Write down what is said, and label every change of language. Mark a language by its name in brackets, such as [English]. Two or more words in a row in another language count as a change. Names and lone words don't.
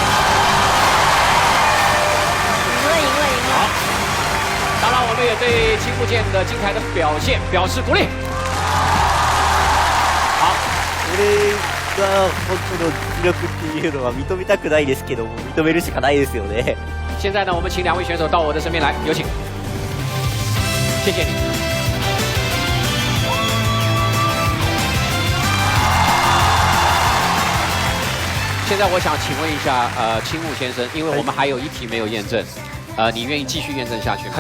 [Chinese] 好，当然我们也对青木剑的精彩的表现表示鼓励。好， [Japanese] これが本当の実力っていうのは認めたくないですけども、認めるしかないですよね。 [Chinese] 现在呢，我们请2位选手到我的身边来，有请。谢谢你。现在我想请问一下，青木先生，因为我们还有1题没有验证，你愿意继续验证下去吗？